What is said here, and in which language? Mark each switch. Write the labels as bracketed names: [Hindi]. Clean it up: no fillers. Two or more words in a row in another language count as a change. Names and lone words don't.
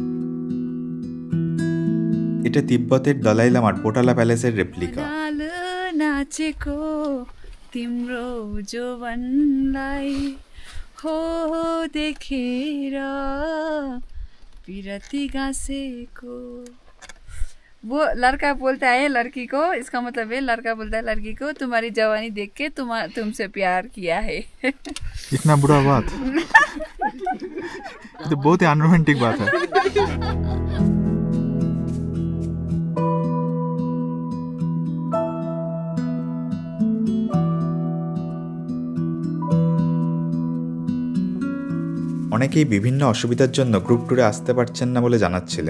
[Bangla] এটা তিব্বতের দলাই লামার পোটালা প্যালেসের রেপ্লিকা। [Nepali] नाचेको तिम्रो जोवनलाई हो देखेर पिरती गाँसेको। [Hindi] वो लड़का बोलता है लड़की को, इसका मतलब है लड़का बोलता है लड़की को तुम्हारी जवानी देख के तुमसे प्यार किया है। इतना बुरा बात तो बहुत ही अनरोमांटिक बात है। [Bangla] অনেকেই বিভিন্ন অসুবিধার জন্য গ্রুপ ট্যুরে আসতে পারছেন না বলে জানাচ্ছিলেন।